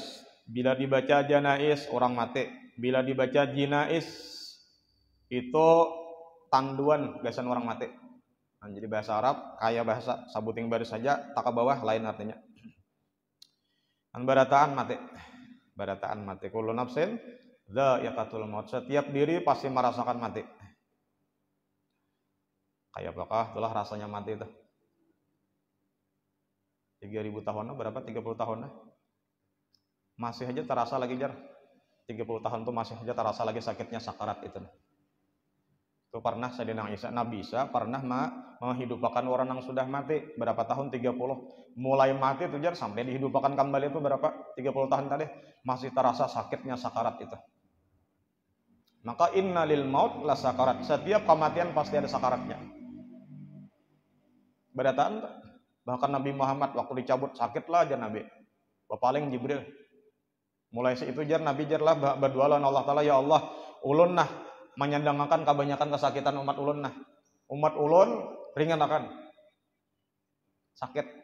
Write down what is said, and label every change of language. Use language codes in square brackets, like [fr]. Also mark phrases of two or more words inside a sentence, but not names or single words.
[bjn] Bila dibaca janais orang mati. Bila dibaca jinais itu tanduan gasan orang mati. Nah, jadi bahasa Arab kayak bahasa sabuting baris saja tak ke bawah lain artinya. Barataan mati [ar] كل نفس ذائقة الموت, [bjn] setiap diri pasti merasakan mati. Kayak apakah itulah rasanya mati itu 3000 tahun berapa 30 tahun masih aja terasa lagi jar 30 tahun tuh masih aja terasa lagi sakitnya sakarat itu pernah Sayyidina Nabi Isa pernah menghidupkan orang yang sudah mati berapa tahun 30 mulai mati itu jar sampai dihidupkan kembali itu berapa 30 tahun tadi masih terasa sakitnya sakarat itu. Maka [ar] إن للموت لسكرات, [bjn] setiap kematian pasti ada sakaratnya. Berataan bahkan Nabi Muhammad waktu dicabut sakitlah aja Nabi paling Jibril mulai itu jar Nabi jarlah berdoa lawan Allah Ta'ala, ya Allah ulun nah menyandangkan kebanyakan kesakitan umat ulun nah umat ulun ringan akan sakit